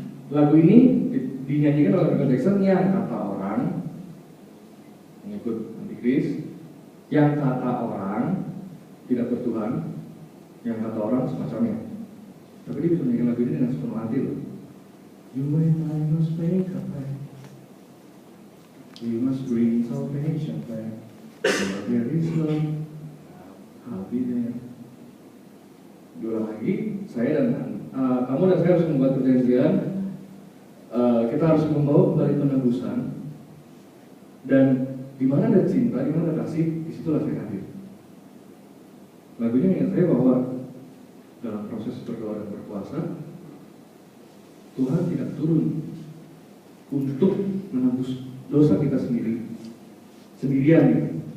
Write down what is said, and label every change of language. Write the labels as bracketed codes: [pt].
[id] Lagu ini dinyanyikan oleh Michael Jackson yang kata orang mengikut antikris, yang kata orang tidak bertuhan, yang kata orang semacamnya. Tapi dia bisa menyanyikan lagu ini dengan sepenuh hati loh. [en] You and I must make a pact. We must bring salvation back where there is love. [id] habisnya. Diulang lagi, saya dan kamu dan saya harus membuat perjanjian. Kita harus membawa kembali penebusan. Dan di mana ada cinta, di mana ada kasih, disitulah saya hadir. Lagunya mengingat saya bahwa dalam proses berdoa dan berpuasa, Tuhan tidak turun untuk menembus dosa kita sendirian gitu.